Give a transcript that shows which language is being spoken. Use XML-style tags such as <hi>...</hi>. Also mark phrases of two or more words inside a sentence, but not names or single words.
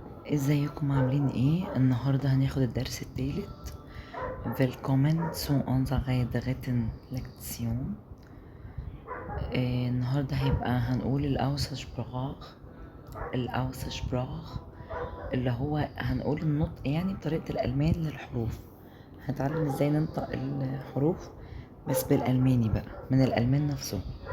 <ar>ازيكم عاملين ايه؟ النهاردة هناخد الدرس التالت.</ar> <de>Willkommen zu unserer dritten Lektion.</de> <ar>النهاردة هيبقى هنقول الأوسسبراخ اللي هو هنقول النطق يعني بطريقة الألمان للحروف. هنتعلم ازاي ننطق الحروف بس بالألماني بقى من الألمان نفسه.</ar>